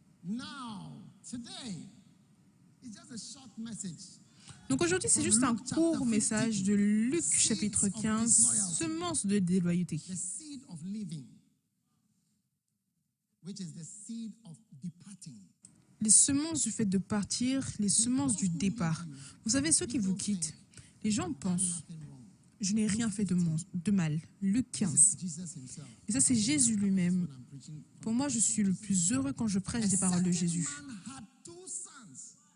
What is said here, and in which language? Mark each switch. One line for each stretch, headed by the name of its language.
English: Now, today, it's just a short message.
French: Donc aujourd'hui, c'est juste un court message de Luc chapitre 15, semence de déloyauté.
English: The seed of living, which is the seed of departing.
French: Les semences du fait de partir, les semences du départ. Vous savez, ceux qui vous quittent, les gens pensent,
English: Nothing wrong.
French: je n'ai rien fait de mal. Luc 15.
English: Jesus himself.
French: Et ça, c'est Jésus lui-même.
English: When I'm preaching.
French: Pour moi, je suis le plus heureux quand je prêche des paroles de Jésus.
English: Certain man had 2 sons.